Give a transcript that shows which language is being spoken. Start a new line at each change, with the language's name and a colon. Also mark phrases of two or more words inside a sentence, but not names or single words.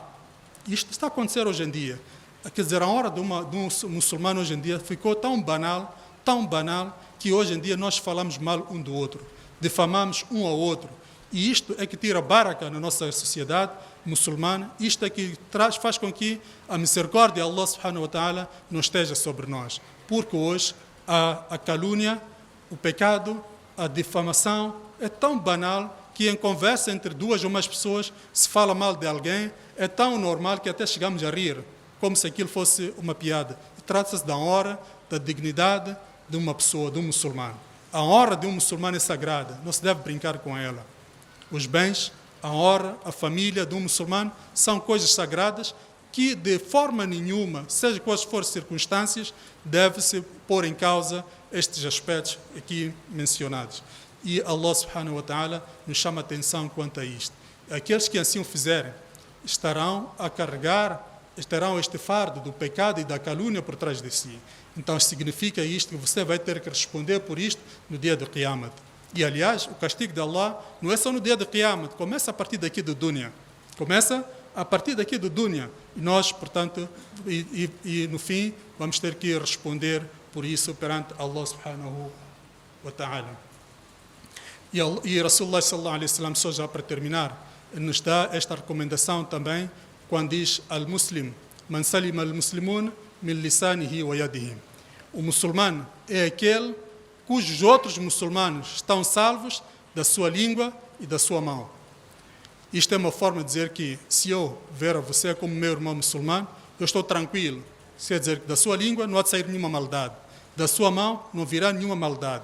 Portuguese: Isto está a acontecer hoje em dia. Quer dizer, a hora de um muçulmano hoje em dia ficou tão banal, que hoje em dia nós falamos mal um do outro, difamamos um ao outro. E isto é que tira baraka na nossa sociedade muçulmana, isto é que faz com que a misericórdia de Allah
Arabic: سبحانه وتعالى
Portuguese: não esteja sobre nós. Porque hoje a calúnia, o pecado, a difamação é tão banal que em conversa entre duas ou mais pessoas se fala mal de alguém, é tão normal que até chegamos a rir, como se aquilo fosse uma piada. Trata-se da honra, da dignidade de uma pessoa, de um muçulmano. A honra de um muçulmano é sagrada, não se deve brincar com ela. Os bens, a honra, a família de um muçulmano são coisas sagradas que de forma nenhuma, seja quais forem as circunstâncias, deve-se pôr em causa estes aspectos aqui mencionados. E Allah
Arabic: سبحانه وتعالى
Portuguese: nos chama a atenção quanto a isto. Aqueles que assim o fizerem estarão a carregar, estarão este fardo do pecado e da calúnia por trás de si. Então significa isto que você vai ter que responder por isto no dia do Qiyamah. E aliás, o castigo de Allah não é só no dia do Qiyamah, começa a partir daqui do dunya. Começa a partir daqui do dunya. E nós, portanto, no fim, vamos ter que responder por isso perante Allah
Arabic: سبحانه وتعالى.
Portuguese: E Rasulullah
Arabic: صلى الله عليه وسلم,
Portuguese: só já para terminar, nos dá esta recomendação também, quando diz
Arabic: المسلم من سلم المسلمون من لسانه ويده.
Portuguese: O muçulmano é aquele cujos outros muçulmanos estão salvos da sua língua e da sua mão. Isto é uma forma de dizer que, se eu ver a você como meu irmão muçulmano, eu estou tranquilo. Quer dizer que da sua língua não há de sair nenhuma maldade, da sua mão não virá nenhuma maldade.